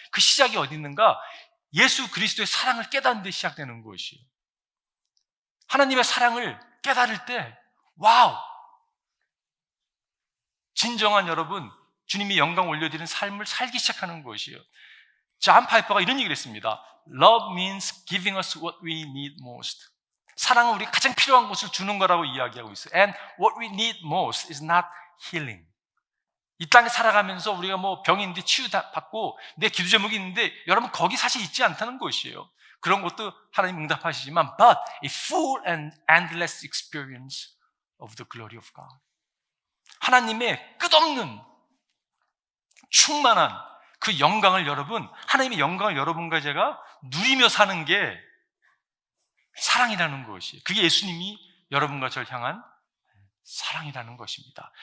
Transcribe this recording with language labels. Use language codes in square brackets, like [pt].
[ko] 그 시작이 어디 있는가? 예수 그리스도의 사랑을 깨닫는 데 시작되는 것이에요. 하나님의 사랑을 깨달을 때, 와우! 진정한 여러분, 주님이 영광 올려드리는 삶을 살기 시작하는 것이에요. 존 파이퍼가 이런 얘기를 했습니다. [en] Love means giving us what we need most. [ko] 사랑은 우리가 가장 필요한 것을 주는 거라고 이야기하고 있어요. [en] And what we need most is not healing. [ko] 이 땅에 살아가면서 우리가 뭐 병이 있는데 치유받고 내 기도 제목이 있는데 여러분, 거기 사실 있지 않다는 것이에요. 그런 것도 하나님 응답하시지만 [en] but a full and endless experience of the glory of God. [ko] 하나님의 끝없는 충만한 그 영광을 여러분, 하나님의 영광을 여러분과 제가 누리며 사는 게 사랑이라는 것이에요. 그게 예수님이 여러분과 저를 향한 사랑이라는 것입니다.